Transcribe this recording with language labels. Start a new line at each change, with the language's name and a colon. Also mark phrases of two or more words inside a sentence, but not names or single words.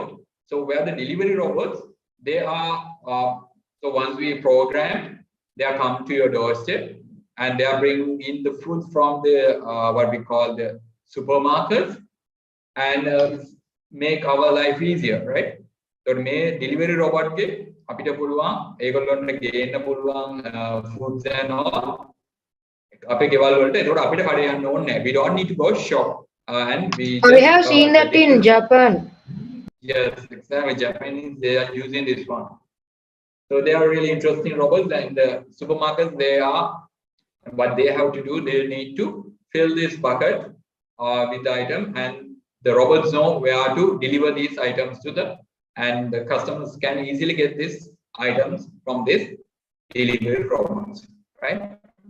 English: So where the delivery robots, they are so once we program, they are come to your doorstep and they are bringing in the food from the what we call the supermarkets and make our life easier, right?
Sinhala: So මේ
English: delivery robot
Sinhala: ගේ අපිට පුළුවන් ඒගොල්ලන්ට ගේන්න පුළුවන්
English: foods and all
Sinhala: අපේ ගෙවල් වලට ඒකට අපිට කඩේ යන්න ඕනේ නැහැ.
English: We don't need to go shop and we have seen that in Japan. Yes, exactly. Japanese, they are using this one. So they are really interesting robots, and the supermarkets, what they have to do, they need to fill this bucket with the item, and the robots know where to deliver these items to and the customers can easily get these items from this delivery robots, right?